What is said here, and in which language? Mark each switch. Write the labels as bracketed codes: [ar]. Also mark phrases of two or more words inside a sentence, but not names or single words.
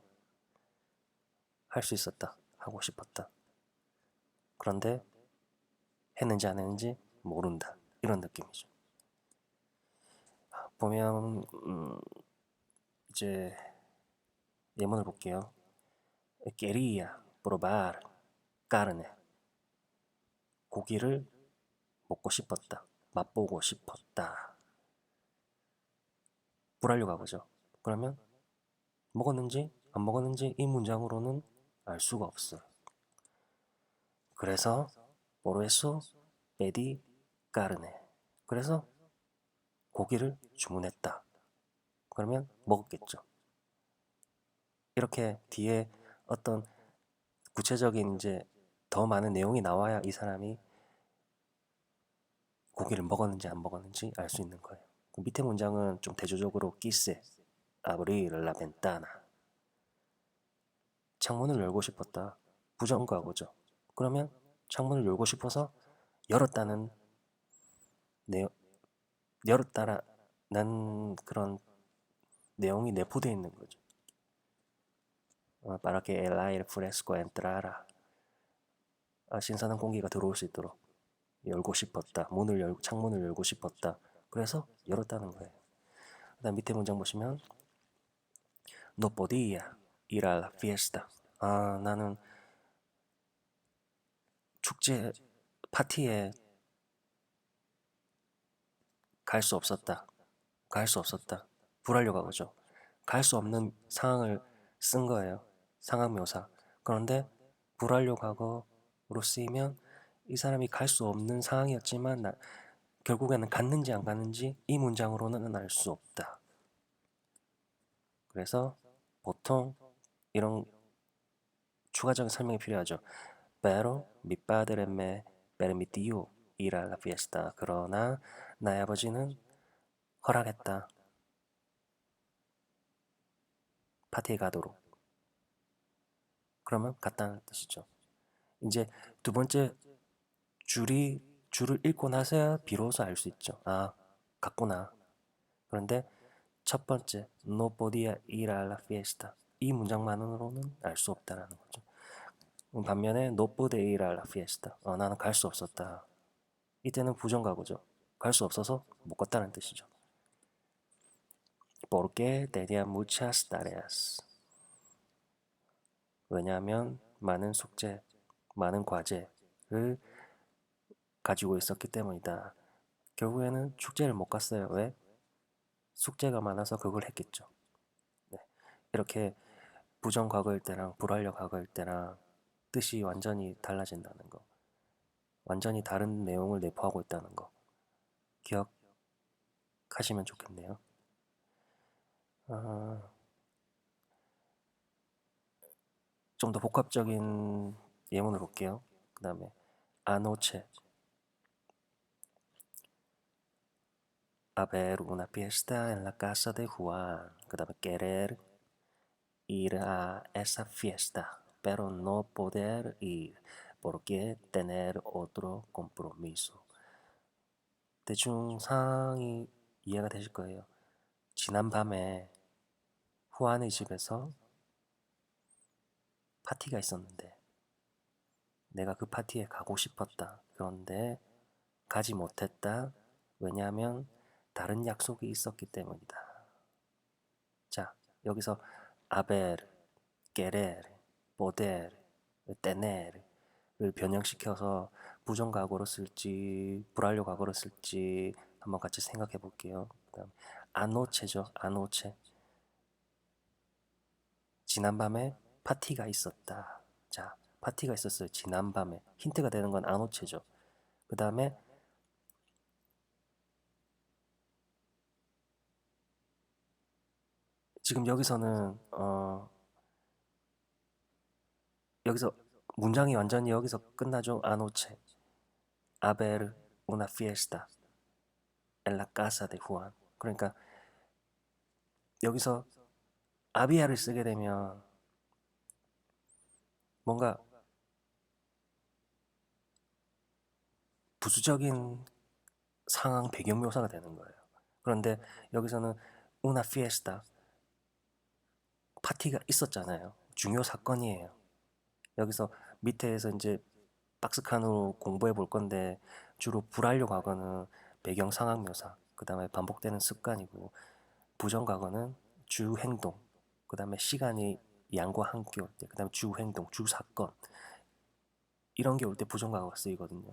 [ko] 할 수 있었다. 하고 싶었다. 그런데 했는지 안 했는지 모른다. 이런 느낌이죠. 보면 이제 예문을 볼게요. [es] Quería probar carne. [ko] 고기를 먹고 싶었다. 맛보고 싶었다. 불하려 가보죠. 그러면 먹었는지 안 먹었는지 이 문장으로는 알 수가 없어요. [es] 그래서 por eso pedí carne. [ko] 그래서 고기를 주문했다. 그러면 먹었겠죠. 이렇게 뒤에 어떤 구체적인 이제 더 많은 내용이 나와야 이 사람이 고기를 먹었는지 안 먹었는지 알 수 있는 거예요. 밑에 문장은 좀 대조적으로 [es] quise abrir la ventana. [ko] 창문을 열고 싶었다. 부정과거죠. 그러면 창문을 열고 싶어서 열었다는 내용, 열었다라는 그런 내용이 내포되어 있는 거죠. [es] Para que el aire fresco entrara. [ko] 신선한 공기가 들어올 수 있도록 열고 싶었다. 창문을 열고 싶었다. 그래서 열었다는 거예요. 그다음 밑에 문장 보시면 [es] no podía ir a la fiesta. [ko] 나는 축제 파티에 갈 수 없었다. 갈 수 없었다. 불하려 가보죠. 갈 수 없는 상황을 쓴 거예요. 상황 묘사. 그런데 불하려 과거로 쓰이면 이 사람이 갈 수 없는 상황이었지만 결국에는 갔는지 안 갔는지 이 문장으로는 알 수 없다. 그래서 보통 이런 추가적인 설명이 필요하죠. [es] Pero mi padre me permitió ir a la fiesta. [ko] 그러나 나의 아버지는 허락했다. 파티에 가도록. 그러면 갔다는 뜻이죠. 이제 두 번째 줄을 읽고 나서야 비로소 알 수 있죠. 갔구나. 그런데 첫 번째 [es] no podía ir a la fiesta. [ko] 이 문장만으로는 알 수 없다라는 거죠. [es] 반면에 no pude ir a la fiesta. [ko] 나는 갈 수 없었다. 이때는 부정가고죠. 갈 수 없어서 못 갔다는 뜻이죠. [es] Porque tenía muchas tareas. [ko] 왜냐하면 많은 숙제, 많은 과제를 가지고 있었기 때문이다. 결국에는 축제를 못 갔어요. 왜? 숙제가 많아서 그걸 했겠죠. 네. 이렇게 부정과거일 때랑 불완료 과거일 때랑 뜻이 완전히 달라진다는 거. 완전히 다른 내용을 내포하고 있다는 거. 기억하시면 좋겠네요. 좀 더 복합적인 예문을 볼게요. 그 다음에 [es] anoche haber una fiesta en la casa de Juan. [ko] 그 다음에 [es] querer ir a esa fiesta, pero no poder ir porque tener otro compromiso. [ko] 대충 상황이 이해가 되실 거예요. 지난밤에 후안의 집에서 파티가 있었는데 내가 그 파티에 가고 싶었다. 그런데 가지 못했다. 왜냐하면 다른 약속이 있었기 때문이다. 자, 여기서 [es] haber, querer, poder, [ko] tener을 변형시켜서 부정과거로 쓸지 불완료 과거로 쓸지 한번 같이 생각해 볼게요. 그다음 anoche죠. anoche. 지난밤에 파티가 있었다. 자, 파티가 있었어요. 지난밤에. 힌트가 되는 건 anoche죠. 그 다음에 지금 여기서는 여기서 문장이 완전히 여기서 끝나죠. [es] anoche, haber una fiesta en la casa de Juan. [ko] 그러니까 여기서 아비아를 쓰게 되면 뭔가 부수적인 상황 배경 묘사가 되는 거예요. 그런데 여기서는 [es] una fiesta [ko] 파티가 있었잖아요. 중요 사건이에요. 여기서 밑에서 이제 박스칸으로 공부해 볼 건데 주로 불완료 과거는 배경 상황 묘사, 그 다음에 반복되는 습관이고 부정 과거는 주 행동, 그 다음에 시간이 양과 함께 올 때, 그 다음에 주 행동, 주 사건 이런 게 올 때 부정 과거가 쓰이거든요.